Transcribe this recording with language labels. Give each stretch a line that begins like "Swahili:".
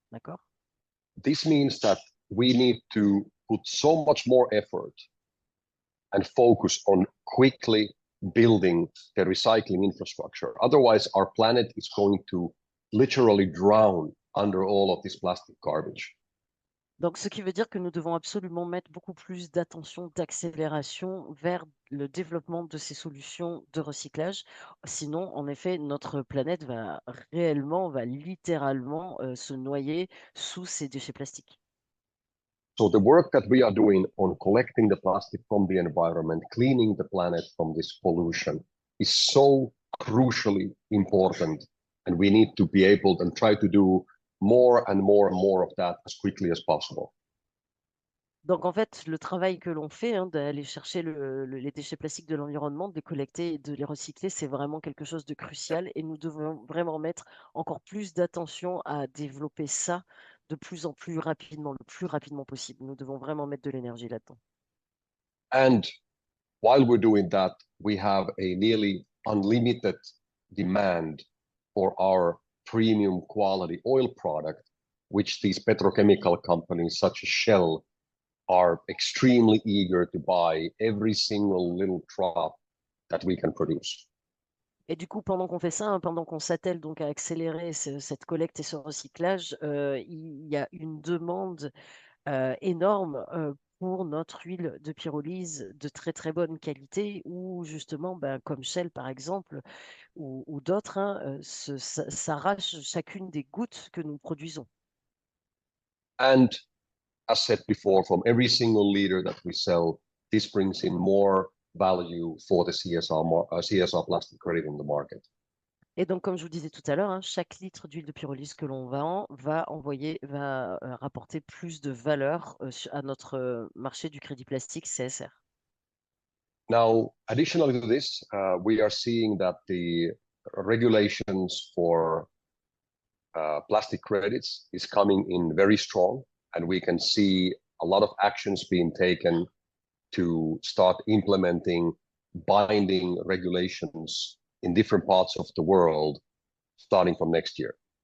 French: D'accord?
English: This means that we need to put so much more effort and focus on quickly building the recycling infrastructure. Otherwise, our planet is going to literally drown under all of this plastic garbage.
French: Donc, ce qui veut dire que nous devons absolument mettre beaucoup plus d'attention, d'accélération vers le développement de ces solutions de recyclage. Sinon, en effet, notre planète va littéralement se noyer sous ces déchets plastiques.
English: So the work that we are doing on collecting the plastic from the environment, cleaning the planet from this pollution is so crucially important. And we need to be able and try to do more and more and more of that as quickly as possible.
French: Donc, en fait, le travail que l'on fait, hein, d'aller chercher les déchets plastiques de l'environnement, de les collecter et de les recycler, c'est vraiment quelque chose de crucial et nous devons vraiment mettre encore plus d'attention à développer ça de plus en plus rapidement, le plus rapidement possible. Nous devons vraiment mettre de l'énergie là-dedans.
English: And while we're doing that, we have a nearly unlimited demand for our premium quality oil product, which these petrochemical companies such as Shell are extremely eager to buy every single little drop that we can produce.
French: Et du coup, pendant qu'on fait ça, hein, pendant qu'on s'attelle donc à accélérer cette collecte et ce recyclage, il y a une demande énorme pour notre huile de pyrolyse de très très bonne qualité, ou justement, ben, comme Shell par exemple, ou d'autres, hein, s'arrachent chacune des gouttes que nous produisons.
English: And as said before, from every single liter that we sell, this brings in more value for the CSR plastic credit in the market.
French: Et donc, comme je vous disais tout à l'heure, hein, chaque litre d'huile de pyrolyse que l'on vend va rapporter plus de valeur à notre marché du crédit plastique CSR.
English: Now, additionally to this, we are seeing that the regulations for plastic credits is coming in very strong, and we can see a lot of actions being taken to start implementing binding regulations in different parts of the world starting from next year.